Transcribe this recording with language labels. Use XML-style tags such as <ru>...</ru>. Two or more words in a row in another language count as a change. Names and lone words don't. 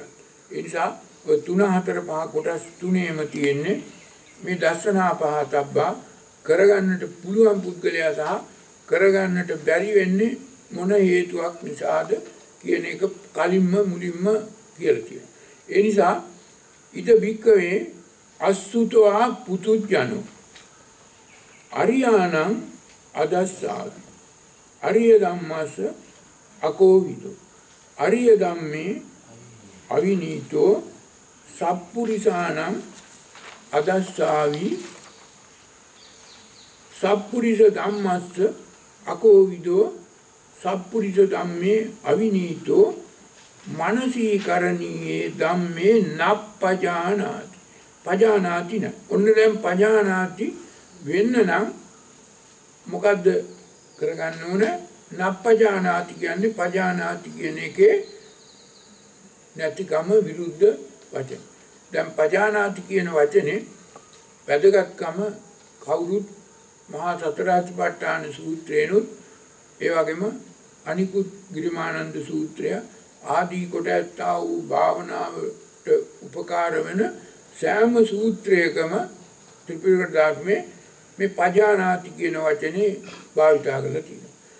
<si>ඒ නිසා ඔය 3 4 5 කොටස් තුනේම තියෙන්නේ මේ</si> <pi>දස්සනා පහතබ්බා</pi> <si>කරගන්නට පුළුවන් පුද්ගලයා සහ කරගන්නට බැරි වෙන්නේ මොන හේතුවක් නිසාද කියන එක කලින්ම මුලින්ම කියලා තියෙනවා. ඒ නිසා</si> <pi>ඉද බික්කවේ අසුතවා පුතුජනෝ අරියාණං අදස්සාවි අරිය ධම්මස්ස අකෝවිදෝ අරිය ධම්මේ අවිනීතෝ සප්පුරිසාණං අදස්සාවි සප්පුරිස ධම්මස්ස අකෝවිදෝ සප්පුරිස ධම්මේ අවිනීතෝ මනසීකරණීයේ ධම්මේ නප්පජානාති පජානාති න.</pi> <si>ඔන්න දැන් පජානාති වෙන්න නම් මොකද්ද කරගන්න ඕන? නප්පජානාති කියන්නේ පජානාති කියන එකේ නැතිකම විරුද්ධ වචන. දැන් පජානාති කියන වචනේ වැදගත්කම කවුරුත් මහා සතරාතිපට්ඨාන සූත්‍රේනොත් ඒ වගේම අනිකුත් ගිරිමානන්ද සූත්‍රය ආදී කොට ඇත්තා වූ භාවනාවට උපකාර වෙන සෑම සූත්‍රයකම ත්‍රිපිටක ධර්මයේ මේ පජානාති කියන වචනේ භාවිත කරලා තියෙනවා.</si>